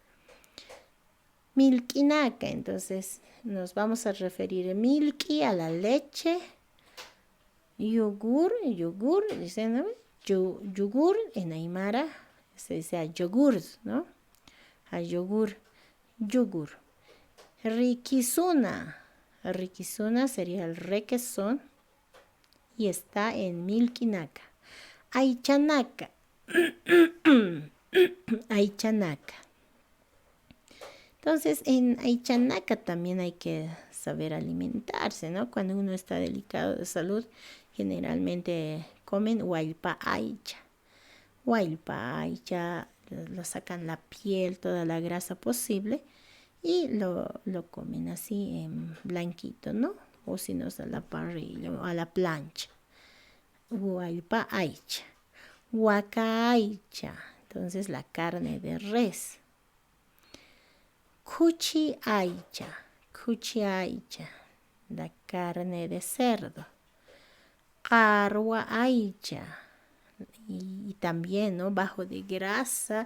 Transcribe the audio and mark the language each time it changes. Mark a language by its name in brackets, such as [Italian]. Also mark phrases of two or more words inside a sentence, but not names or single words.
[Spanish] Milkinaka, entonces nos vamos a referir a milky, a la leche, yogur, dicen, ¿no? Yogur en aymara se dice a yogur, ¿no? A yogur. Rikisuna. Rikisuna sería el requesón y está en milkinaka. [Aymara] Aichanaka. Aichanaka. [Spanish] Entonces, en Aichanaka también hay que saber alimentarse, ¿no? Cuando uno está delicado de salud, generalmente comen [Aymara] huaypa aicha. Huaypa aicha, [Spanish] lo sacan la piel, toda la grasa posible y lo comen así en blanquito, ¿no? O si no, a la parrilla o a la plancha. [Aymara] Huaypa aicha. Huaca aicha, [Spanish] entonces la carne de res. [Aymara] Cuchi aicha, [Spanish] la carne de cerdo. [Aymara] Carwa aicha, [Spanish] y también, ¿no? Bajo de grasa.